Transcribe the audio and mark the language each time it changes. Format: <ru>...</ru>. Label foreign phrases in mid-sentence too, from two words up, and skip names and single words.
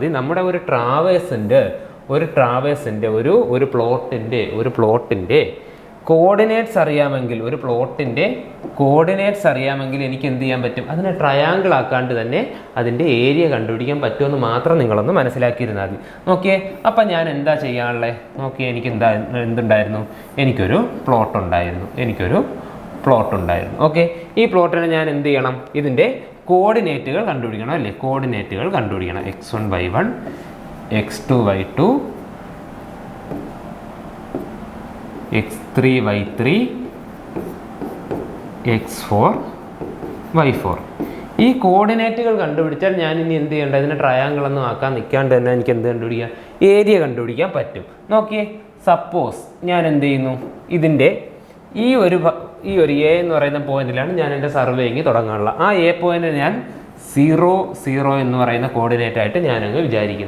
<ml>നമ്മുടെ ഒരു ട്രാവേഴ്സിൻ്റെ ഒരു പ്ലോട്ടിൻ്റെ കോർഡിനേറ്റ്സ് അറിയാമെങ്കിൽ, ഒരു പ്ലോട്ടിൻ്റെ കോർഡിനേറ്റ്സ് അറിയാമെങ്കിൽ എനിക്ക് എന്ത് ചെയ്യാൻ പറ്റും, അതിനെ ട്രയാങ്കിൾ ആക്കാണ്ട് തന്നെ അതിൻ്റെ ഏരിയ കണ്ടുപിടിക്കാൻ പറ്റുമെന്ന് മാത്രം നിങ്ങളൊന്ന് മനസ്സിലാക്കിയിരുന്നാൽ മതി. നോക്കിയേ, അപ്പം ഞാൻ എന്താ ചെയ്യാനുള്ളത്, നോക്കിയേ, എനിക്ക് എന്തുണ്ടായിരുന്നു, എനിക്കൊരു പ്ലോട്ട് ഉണ്ടായിരുന്നു. ഓക്കെ, ഈ പ്ലോട്ടിനെ ഞാൻ എന്ത് ചെയ്യണം, ഇതിൻ്റെ കോർഡിനേറ്റുകൾ കണ്ടുപിടിക്കണം അല്ലേ. കോർഡിനേറ്റുകൾ കണ്ടുപിടിക്കണം. x1 y1, x2 y2, x3 y3, x4 y4. ഈ കോർഡിനേറ്റുകൾ കണ്ടുപിടിച്ചാൽ ഞാൻ ഇനി എന്ത് ചെയ്യേണ്ട, ഇതിനെ ട്രയാങ്കിൾ ഒന്നും ആക്കാൻ നിൽക്കാണ്ട് തന്നെ എനിക്ക് എന്ത് കണ്ടുപിടിക്കാം, ഏരിയ കണ്ടുപിടിക്കാൻ പറ്റും. നോക്കിയേ, സപ്പോസ് ഞാൻ എന്ത് ചെയ്യുന്നു, ഇതിൻ്റെ ഈ ഒരു എ എന്ന് പറയുന്ന പോയിന്റിലാണ് ഞാൻ എൻ്റെ സർവേയിങ് തുടങ്ങാനുള്ള. ആ എ പോയിന്റ് ഞാൻ 0 0 എന്ന് പറയുന്ന കോർഡിനേറ്റ് ആയിട്ട് ഞാനങ്ങ് വിചാരിക്കുന്നു.</ml>